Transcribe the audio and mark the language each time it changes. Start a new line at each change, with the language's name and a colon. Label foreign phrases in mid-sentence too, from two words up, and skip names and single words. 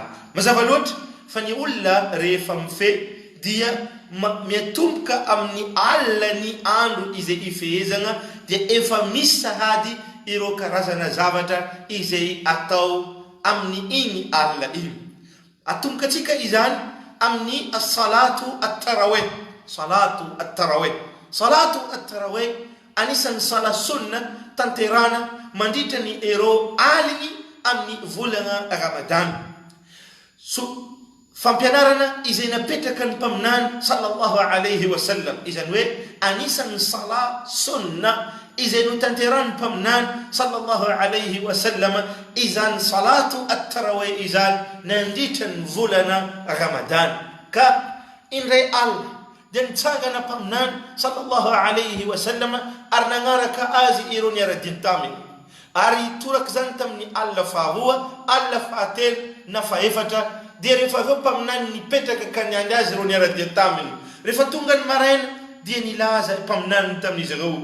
Malagasy: Mazava loatra fa ny olona rehefa mifehy dia miatomboka amin'ny alina ny andro izay ifehezana dia efa misy sahady ireo karazana zavatra izay atao amin'ny iny alina iny. Atomboka atsika izany amin'ny
Arabic: صلاة التراويح. صلاة التراويح
Malagasy: anisan'ny sala sunna tanterana mandritra ny ero aligny amin'ny volana Ramadan. Fampianarana izay napetraka ny mpaminany
Arabic: صلى الله عليه وسلم,
Malagasy: izany hoe anisan'ny sala sunna izay notanterany mpaminany
Arabic: صلى الله عليه وسلم,
Malagasy: izany
Arabic: صلاة التراويح
Malagasy: izany nandritra ny volana Ramadan. Ka indray alina dia nitsangana mpaminany
Arabic: صلى الله عليه وسلم
Malagasy: ary nagnaraka azy ireo niara-dia taminy, ary toraka zany tamin'ny alina faharoa, alina fahatelo na faefatra. Dia rehefa aveo mpaminany nipetraka ka niandry azy ireo niara-dia taminy, rehefa tonga ny maraina dia nilaza mpaminany tamin'izy ireo.